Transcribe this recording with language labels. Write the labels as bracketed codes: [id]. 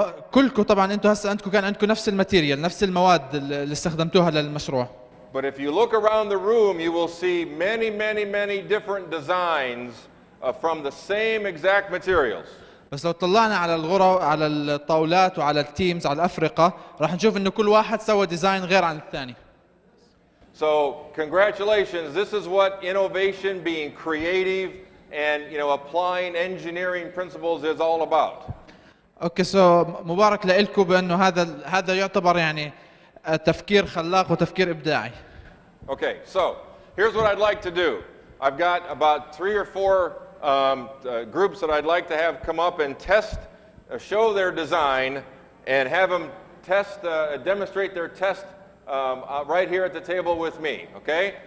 [ar] كلكم طبعا انتم هسه عندكم كان عندكم نفس الماتيريال، نفس المواد اللي استخدمتوها للمشروع. [en] But if you look around the room, you will see many different designs from the same exact materials. [ar] بس لو طلعنا على الغرف على الطاولات وعلى التيمز على الأفرقة راح نشوف انه كل واحد سوى ديزاين غير عن الثاني. [en] So congratulations, this is what innovation, being creative and applying engineering principles is all about. [ar] اوكي مبارك لكم بانه هذا يعتبر يعني تفكير خلاق وتفكير ابداعي. [en] Okay, so here's what I'd like to do. I've got about 3 or 4 groups that I'd like to have come up and test, show their design, and have them demonstrate their test right here at the table with me. Okay?